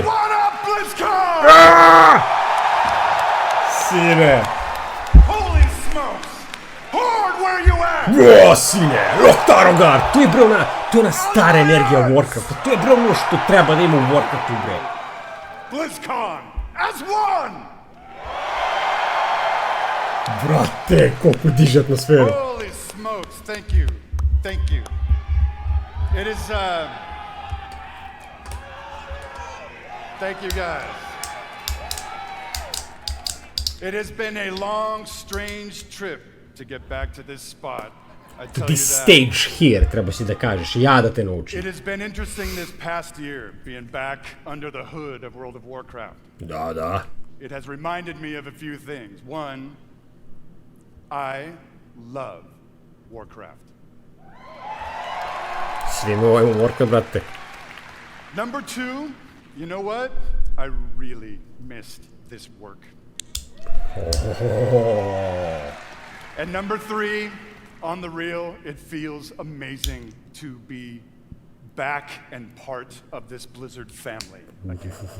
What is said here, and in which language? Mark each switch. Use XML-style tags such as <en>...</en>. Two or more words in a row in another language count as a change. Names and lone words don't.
<en>What up, Blizzcon?</en> <sr>Sine.</sr> <en>Holy smokes! Horde, where you at?</en> <sr>O, sine, Loktarogar, to je bre ona stara energija u Warcraftu, to je bre ono što treba da ima u Warcraftu, bre.</sr> <en>Blizzcon, as one!</en> <sr>Brate, koliko diže atmosferu.</sr> <en>Holy smokes, thank you. Thank you. It is, thank you guys. It has been a long, strange trip to get back to this spot. I tell you This that. stage here,</en> <sr>treba si da kažeš, ja da te naučim.</sr> <en>It has been interesting this past year being back under the hood of World of Warcraft.</en> <sr>Da.</sr> <en>It has reminded me of a few things. One, I love Warcraft.</en> <sr>Svi mi volimo Warcraft, brate.</sr> <en>Number two, you know what? I really missed this work. And number 3, on the real, it feels amazing to be back and part of this Blizzard family again.</en>